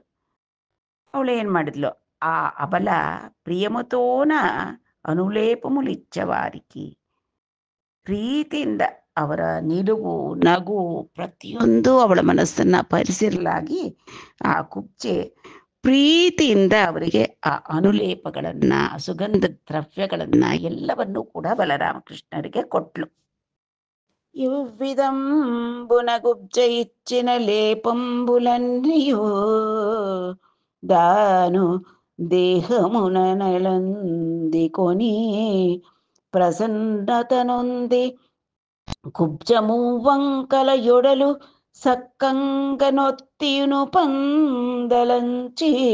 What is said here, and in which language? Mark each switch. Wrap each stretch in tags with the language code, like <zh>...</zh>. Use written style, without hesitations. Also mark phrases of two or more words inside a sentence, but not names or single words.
<kn>ಅವಳು ಏನು ಮಾಡಿದ್ಲು, ಆ</kn> <te>అబల ప్రియమతోన అనులేపములిచ్చవారికి,</te> <kn>ಪ್ರೀತಿಯಿಂದ ಅವರ ನಿಲುವು ನಗು ಪ್ರತಿಯೊಂದು ಅವಳ ಮನಸ್ಸನ್ನು ಅಪಹರಿಸಿರಲಾಗಿ ಆ ಕುಬ್ಜೆ ಪ್ರೀತಿಯಿಂದ ಅವರಿಗೆ ಆ ಅನುಲೇಪಗಳನ್ನು, ಸುಗಂಧ ದ್ರವ್ಯಗಳನ್ನು ಎಲ್ಲವನ್ನೂ ಕೂಡ ಬಲರಾಮಕೃಷ್ಣರಿಗೆ ಕೊಟ್ಲು.</kn> <te>ఇవ్విదంబునగుబ్జ ఇచ్చిన లేపంబులన్నయో దాను దేహమున నెలందికొని ప్రసన్నతనొంది కుబ్జము వంకల యొడలు సక్కంగనొత్తియును పందలంచి</te>